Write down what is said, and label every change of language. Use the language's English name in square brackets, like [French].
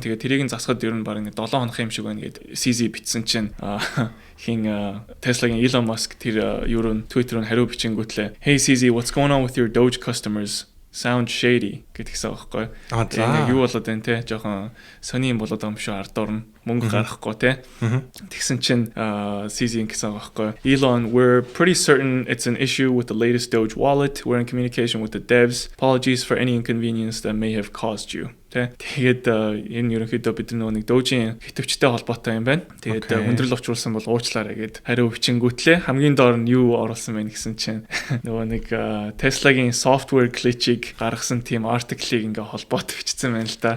[Mongolian] Тэгээ тэрийг нь засахад ер нь баг 7 хоног юм шиг байна гэд CZ битсэн чинь хин Tesla-гийн Elon Musk тэр юу Twitter-ын хариу бичингүүтлээ [English] Hey CZ, what's going on with your Doge customers? Sound shady [Mongolian] гэдгийгсэн байхгүй. Тэгээ юу болоод байна те? Жохон сони юм болоод байгаа юм шүү ардуур нь мөнгө гаргахгүй те. Тэгсэн чинь CZ гэсэн байхгүй. [English] Elon, we're pretty certain it's an issue with the latest Doge wallet. We're in communication with the devs. Apologies for any inconvenience that may have caused you. [Mongolian] Тэгээд энэ ерөнхийдөө бид нэг Doge-ийн хитвчтэй холбоотой юм байна. Тэгээд хүндрэл учруулсан бол уучлаарай гэд хариу бичингүүтлээ. Хамгийн доор нь юу оруулсан бэ гэсэн чинь нөгөө нэг Tesla-гийн software glitch-ийг гаргасан тийм article-ийг ингээ холбоот бичсэн байна л да.